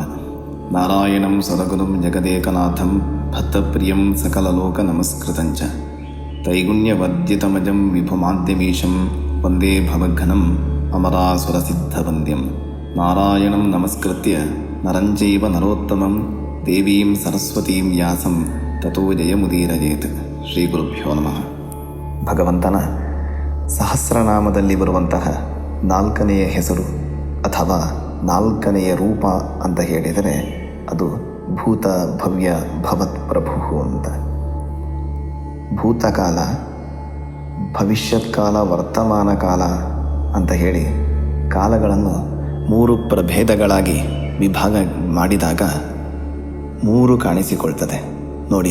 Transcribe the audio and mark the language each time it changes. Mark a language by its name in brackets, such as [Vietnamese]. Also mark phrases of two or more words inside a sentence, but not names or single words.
[Sanskrit] ನಾರಾಯಣಂ ಸದಗುರುಂ ಜಗದೇಕನಾಥಂ ಭಕ್ತಪ್ರಿಯಂ ಸಕಲಲೋಕ ನಮಸ್ಕೃತಂಚ ತೈಗುಣ್ಯವದ್ಯತಮಜಂ ವಿಭುಮಾದ್ಯಮೀಶಂ ವಂದೇ ಭವಘ್ನಂ ಅಮರಾಸುರಸಿದ್ಧವಂದ್ಯಂ. ನಾರಾಯಣಂ ನಮಸ್ಕೃತ್ಯ ನರಂಚೈವ ನರೋತ್ತಮಂ ದೇವೀಂ ಸರಸ್ವತೀಂ ವ್ಯಾಸಂ ತತೋ ಜಯಮುದೀರಯೇತ್. ಶ್ರೀಗುರುಭ್ಯೋ ನಮಃ. [Kannada] ಭಗವಂತನ ಸಹಸ್ರನಾಮದಲ್ಲಿ ಬರುವಂತಹ ನಾಲ್ಕನೆಯ ಹೆಸರು ಅಥವಾ ನಾಲ್ಕನೆಯ ರೂಪ ಅಂತ ಹೇಳಿದರೆ ಅದು [Sanskrit] ಭೂತ ಭವ್ಯ ಭವತ್ ಪ್ರಭು [Kannada] ಅಂತ. ಭೂತಕಾಲ, ಭವಿಷ್ಯತ್ಕಾಲ, ವರ್ತಮಾನ ಕಾಲ ಅಂತ ಹೇಳಿ ಕಾಲಗಳನ್ನು ಮೂರು ಪ್ರಭೇದಗಳಾಗಿ ವಿಭಾಗ ಮಾಡಿದಾಗ ಮೂರು ಕಾಣಿಸಿಕೊಳ್ತದೆ ನೋಡಿ.